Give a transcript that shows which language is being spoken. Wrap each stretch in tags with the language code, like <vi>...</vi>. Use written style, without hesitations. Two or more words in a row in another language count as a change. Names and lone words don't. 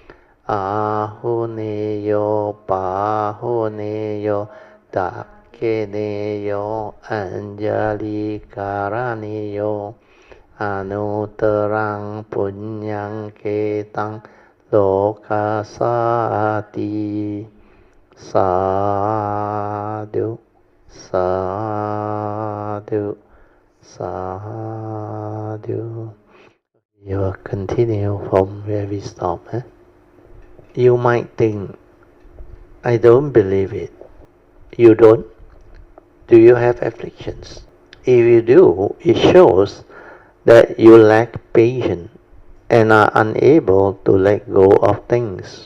<pi>Ahuneyo Pahuneyo Dakkeneyo Anjali Karaneyo Anuttarang Punyang Ketang Loka Sati Sadhu Sadhu Sadhu.</pi> <en>You will continue from where we stop. You might think, I don't believe it. You don't? Do you have afflictions? If you do, it shows that you lack patience and are unable to let go of things.</en>